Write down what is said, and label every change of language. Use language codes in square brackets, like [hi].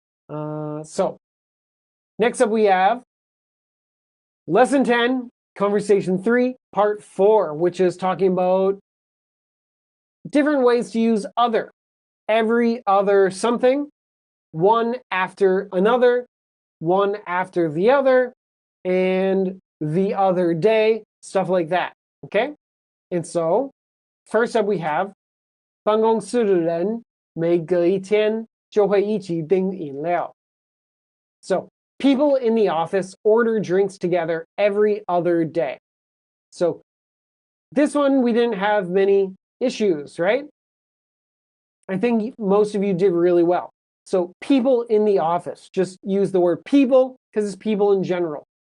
[en] So next up we have Lesson 10, Conversation 3, Part 4, which is talking about different ways to use other. Every other something, one after another, one after the other, and the other day, stuff like that. Okay? And so, first up we have [zh] 办公室的人每隔一天就会一起订饮料. [en] So, people in the office order drinks together every other day. So, this one we didn't have many issues, right? I think most of you did really well. So, people in the office, just use the word people because it's people in general.